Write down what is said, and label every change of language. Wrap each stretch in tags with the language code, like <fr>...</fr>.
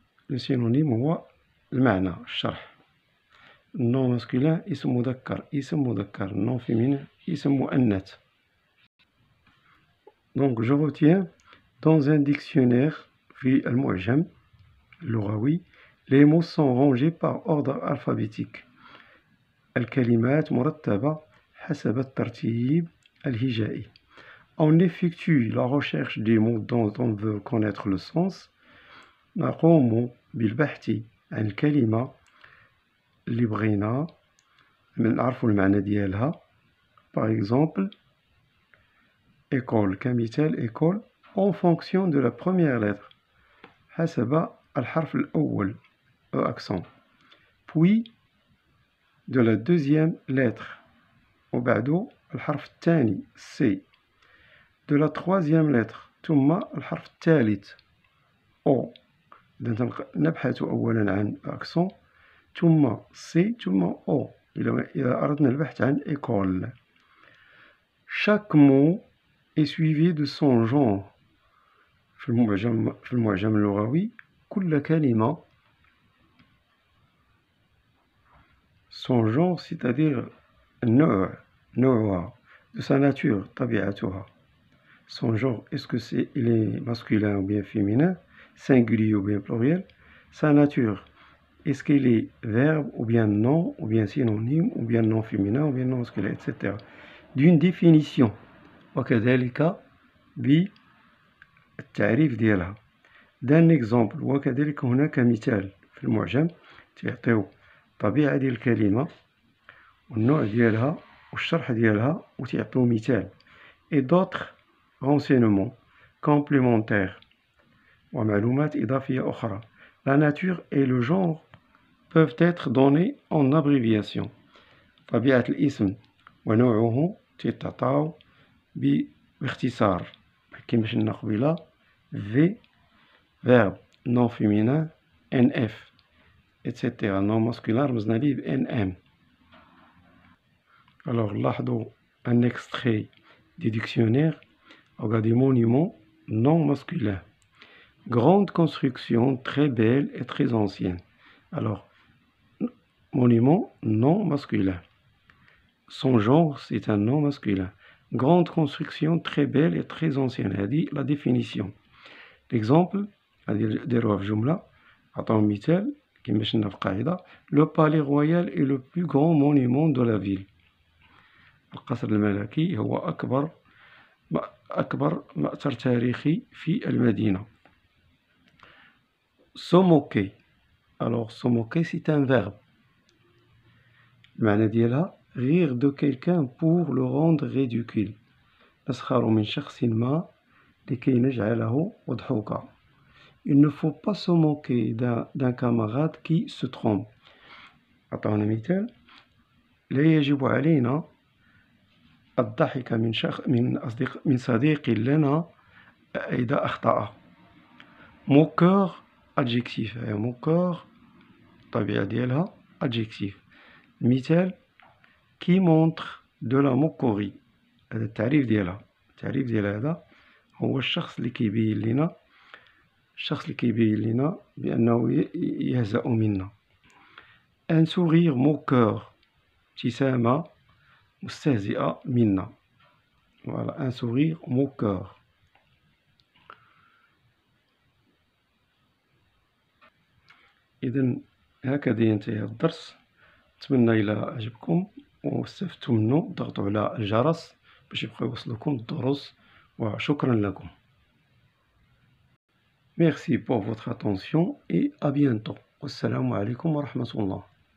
<fr>Le synonyme</fr> <ar>هو المعنى الشرح.</ar> <fr>non masculin</fr> <ar>اسم مذكر</ar> <fr>non féminin</fr> <ar>اسم مؤنث.</ar> <fr>Donc je retiens dans un dictionnaire</fr> <ar>في المعجم اللغوي</ar> <fr>les mots sont rangés par ordre alphabétique.</fr> <ar>الكلمات مرتبة حسب الترتيب الهجائي.</ar> <fr>On effectue la recherche des mots dont on veut connaître le sens.</fr> <ar>نقوم بالبحث عن الكلمة اللي بغينا نعرفو المعنى ديالها.</ar> <fr>par exemple école</fr> <ar>كمثال</ar> <fr>école en fonction de la première lettre</fr> <ar>حسب الحرف الأول</ar> <fr>accent puis de la deuxième lettre</fr> <ar>وبعدو الحرف الثاني</ar> <fr>C de la troisième lettre</fr> <ar>ثم الحرف الثالث</ar> <fr>O.</fr> <ar>إذا نبحث أولا عن accent ثم C ثم O إذا أردنا البحث عن école.</ar> <fr>Chaque mot est suivi de son genre.</fr> <ar>في المعجم اللغوي كل كلمة</ar> <fr>son genre c'est-à-dire</fr> <ar>نوعها</ar> <fr>de sa nature</fr> <ar>طبيعتها.</ar> <fr>Son genre, est-ce que il est masculin ou bien féminin, singulier ou bien pluriel? Sa nature, est-ce qu'il est verbe ou bien nom, ou bien synonyme, ou bien non féminin, ou bien non masculin, etc. D'une définition.</fr> <ar>وكذلك بالتعريف ديالها.</ar> <fr>d'un exemple.</fr> <ar>وكذلك هناك مثال في المعجم تعطيو الطبيعة ديال الكلمة والنوع ديالها والشرح ديالها وتعطيو مثال.</ar> <fr>et d'autres renseignements complémentaires</fr> <ar>ومعلومات إضافية أخرى.</ar> <fr>La nature et le genre peuvent être donnés en abréviation.</fr> <ar>طبيعة الاسم ونوعه تتعطاو باختصار كما شفنا قبيلة V verbe non féminin NF etc.</ar> <fr>non masculin</fr> <ar>رمزنا ليه ب NM.</ar> <fr>Alors</fr> <ar>لاحظوا</ar> <fr>un extrait du dictionnaire. Regardez monument non masculin. Grande construction très belle et très ancienne. Alors monument non masculin. Son genre c'est un nom masculin. Grande construction très belle et très ancienne.</fr> <ar>هذه</ar> <fr>la définition. L'exemple</fr> <ar>نديروها في جملة. عطاو مثال كما شفنا في القاعدة.</ar> <fr>Le palais royal est le plus grand monument de la ville.</fr> <ar>القصر الملكي هو أكبر مأثر تاريخي في المدينة.</ar> <fr>Se moquer. Alors se moquer c'est un verbe.</fr> <ar>المعنى ديالها</ar> <fr>rire de quelqu'un pour le rendre ridicule.</fr> <ar>نسخر من شخص ما لكي نجعله مضحوكا.</ar> <fr>Il ne faut pas se moquer d'un camarade qui se trompe.</fr> <ar>أعطونا مثال. لا يجب علينا الضحك من صديق لنا إذا أخطأ.</ar> <fr>moqueur adjectif.</fr> <ar>moqueur الطبيعة ديالها adjectif. مثال</ar> <fr>qui montre de la moquerie.</fr> <ar>هذا التعريف ديالها. التعريف ديال هذا هو الشخص اللي كيبين لنا بأنه يهزأ منا. un sourire moqueur ابتسامة مستهزئة منا. voilà un sourire moqueur. إذن هكذا ينتهي الدرس. أتمنى إلى عجبكم واستفدتم منه. ضغطوا على الجرس باش يبقى يوصلكم الدروس وشكرا لكم.</ar> <fr>Merci pour votre attention et à bientôt.</fr> <ar>Wassalamu alaikum wa rahmatullah.</ar>